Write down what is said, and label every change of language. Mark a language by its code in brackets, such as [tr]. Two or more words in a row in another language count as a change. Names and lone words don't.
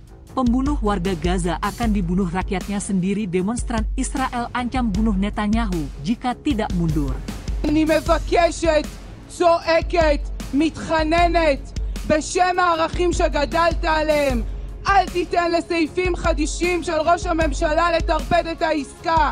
[id] pembunuh warga Gaza akan dibunuh rakyatnya sendiri. Demonstran Israel ancam bunuh Netanyahu jika tidak mundur. [he] אני מבקשת, צועקת, מתחננת, בשם הערכים שגדלת עליהם. אל תיתן לסעיפים חדישים של ראש הממשלה לטרפד את העסקה.